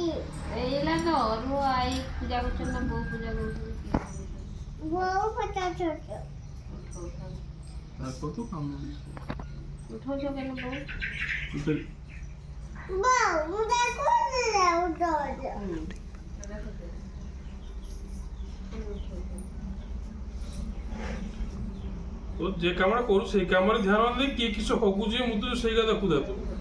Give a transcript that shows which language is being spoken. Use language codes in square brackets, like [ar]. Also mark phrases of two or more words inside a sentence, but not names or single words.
[or] ଏଇଲା ତ ଅରୁଆ ଆଇ ପୂଜା କରୁଛନ୍ତି ନା ବୋଉ ପୂଜା କରୁଛନ୍ତି। ବୋଉ ଫଟା ଛୋଟ ତାକୁ ତ କାମ ଉଠଉଛ କେନ ବୋଉ? ବୋଉ ମୁଁ ତାକୁ ଉଠଉଛ ତୋ ଯେ କାମଟା କରୁ ସେଇ କାମରେ ଧ୍ୟାନ ଦେଇ କି କିଛି ହଗୁଛି ମୁ ତୋ ସେଇଟା ଦେଖୁ ଦେଖୁ